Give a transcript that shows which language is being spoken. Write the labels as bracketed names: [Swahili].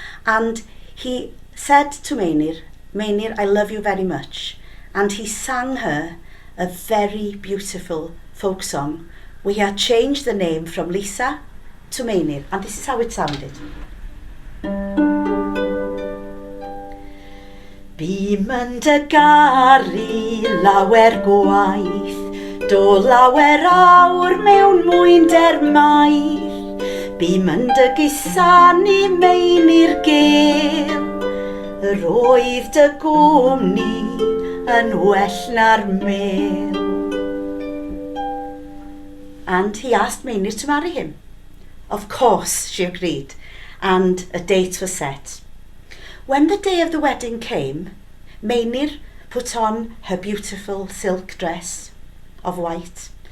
[English] And he said to Meinir, Meinir, I love you very much. And he sang her a very beautiful folk song. We had changed the name from Lisa to Meinir, and this is how it sounded. [Welsh] Bym yn dy garu lawer gwaith, do lawer awr mewn mwynder mair. Bym yn dy gusanu Meinir gel, yr oedd dy gwmni yn well na'r mel. [English] And he asked Meinir to marry him. Of course, she agreed, and a date was set. When the day of the wedding came, Meinir put on her beautiful silk dress of white.